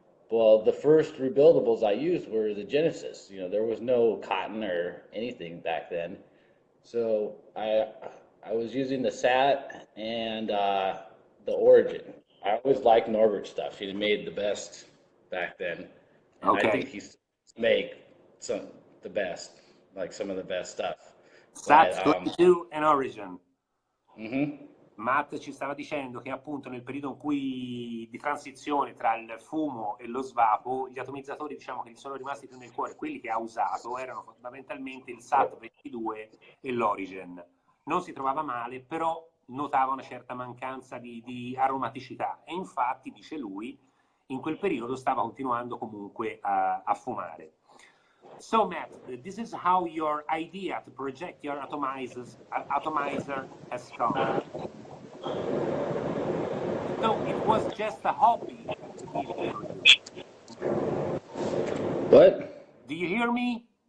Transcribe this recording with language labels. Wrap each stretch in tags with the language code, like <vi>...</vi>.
<en>Well, the first rebuildables I used were the Genesis. You know, there was no cotton or anything back then, so I was using the Sat and the Origin. I always liked Norbert stuff. He made the best back then, and I think Okay. he's make some the best, like some of the best stuff. But Sats 22 and Origin. mhm.</en> <it>Matt ci stava dicendo che appunto nel periodo in cui di transizione tra il fumo e lo svapo, gli atomizzatori diciamo che gli sono rimasti più nel cuore, quelli che ha usato erano fondamentalmente il SAT 22 e l'Origin. Non si trovava male, però notava una certa mancanza di aromaticità e infatti, dice lui, in quel periodo stava continuando comunque a fumare.</it> <en>So Matt, this is how your idea to project your atomizer has come. So it was just a hobby at the beginning for you. What? Do you hear me?</en>